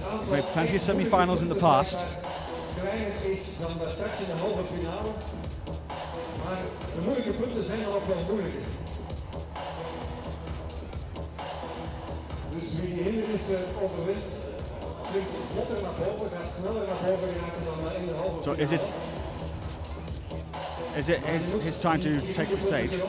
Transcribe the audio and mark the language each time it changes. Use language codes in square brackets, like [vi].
[en] Made plenty of semi-finals in the past. [nl] Kleiner is dan straks in de halve finale. Maar de moeilijke punten zijn dan ook wel moeilijker. Dus wie die hindernissen overwint, klinkt vlotter naar boven, gaat sneller naar boven geraken dan in de halve finale. [en] So is it his time to take the stage?